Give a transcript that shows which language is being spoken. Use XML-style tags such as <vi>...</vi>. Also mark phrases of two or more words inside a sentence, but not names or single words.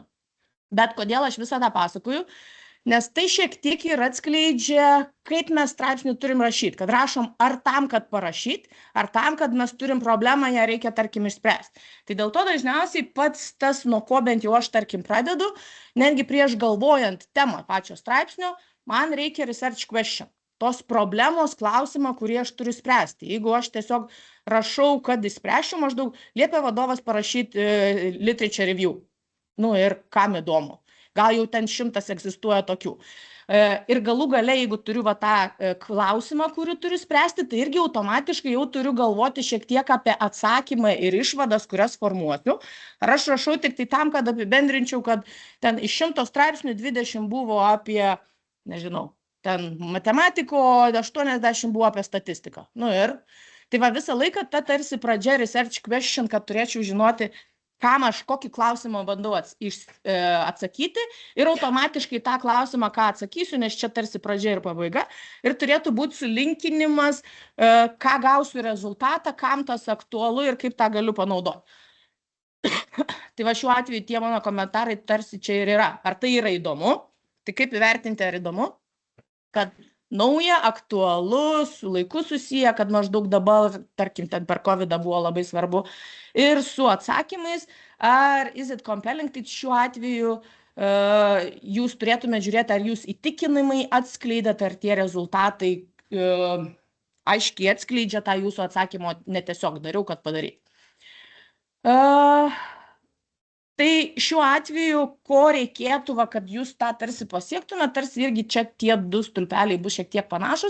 <lt>Bet kodėl aš visą tą pasakoju? Nes tai šiek tiek ir atskleidžia, kaip mes straipsnį turim rašyti. Kad rašom ar tam, kad parašyti, ar tam, kad mes turim problemą, ją reikia, tarkim, išspręsti. Tai dėl to dažniausiai pats tas, nuo ko bent jau aš, tarkim, pradedu, netgi prieš galvojant temą pačio straipsnio, man reikia</lt> <en>research question.</en> <lt>Tos problemos klausimą, kurį aš turiu spręsti. Jeigu aš tiesiog rašau, kad įspręšiu, maždaug liepia vadovas parašyti</lt> <en>literature review.</en> <lt>Nu ir kam įdomu. Gal jau ten 100 egzistuoja tokių. Ir galų gale, jeigu turiu va tą klausimą, kurį turiu spręsti, tai irgi automatiškai jau turiu galvoti šiek tiek apie atsakymą ir išvadas, kurias formuosiu. Ar aš rašau tik tai tam, kad apibendrinčiau, kad ten iš 100 straipsnių 20 buvo apie, nežinau, ten matematiko, 80 buvo apie statistiką. Nu ir, tai va visą laiką ta tarsi pradžia</lt> <en>research question,</en> <lt>kad turėčiau žinoti, kam aš kokį klausimą bandau atsakyti ir automatiškai tą klausimą, ką atsakysiu, nes čia tarsi pradžia ir pabaiga. Ir turėtų būti surinkinimas, ką gausiu rezultatą, kam tas aktualu ir kaip tą galiu panaudoti. Tai va šiuo atveju tie mano komentarai tarsi čia ir yra. Ar tai yra įdomu? Tai kaip įvertinti, ar įdomu? Kad nauja, aktualu, su laiku susiję, kad maždaug dabar, tarkim, ten per COVID buvo labai svarbu, ir su atsakymais, ar</lt> <en>is it compelling,</en> <lt>tai šiuo atveju jūs turėtume žiūrėti, ar jūs įtikinamai atskleidėte, ar tie rezultatai aiškiai atskleidžia tą jūsų atsakymo, netiesiog dariau, kad padaryti. Tai šiuo atveju, ko reikėtų, kad jūs tą tarsi pasiektume, tarsi irgi čia tie 2 stulpeliai bus šiek tiek panašus.</lt>